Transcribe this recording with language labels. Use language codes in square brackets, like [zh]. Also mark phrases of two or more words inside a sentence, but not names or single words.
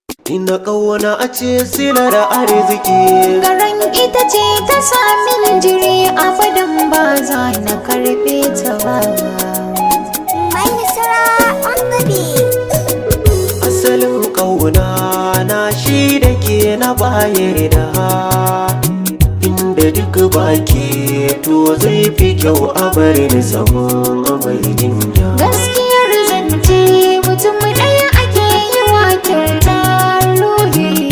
[ha] Ina ƙauna a ce silar arziki. Garan ita ce ta sa min jiri, abadan ba za na karɓe ta ba. [en] Maisara on the beat. [ha] Asalin ƙauna na shi da ke na bayar da. Inda duk ba ke, to zai fi kyau a bar ni zaman mai jinya. Gaskiyar zance, mutum ɗaya ake yi wa kyauta ruhi.